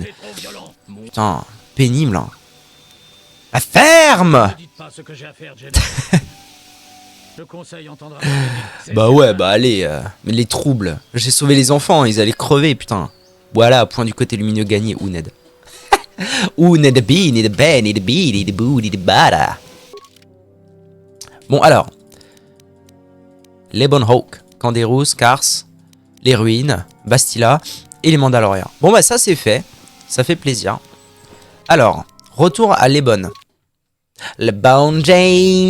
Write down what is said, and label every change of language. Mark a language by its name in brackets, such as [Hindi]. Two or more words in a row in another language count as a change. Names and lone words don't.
[French] C'est trop violent. Putain, pénible hein. La ferme. Ne dites pas ce que j'ai à faire, Jedi. Le conseil entendra. Bah ouais, bah allez, mais les troubles. J'ai sauvé les enfants, ils allaient crever, putain. Voilà, point du côté lumineux gagné, ou Ned. Ou Ned B, Ned B, Ned B, Ned Boo, Ned Bada. Bon alors. Les Bonhawk, Canderous, Cars, les ruines, Bastila et les Mandaloriens. Bon bah ça c'est fait, ça fait plaisir. Alors, retour à Lebon. Lebon James.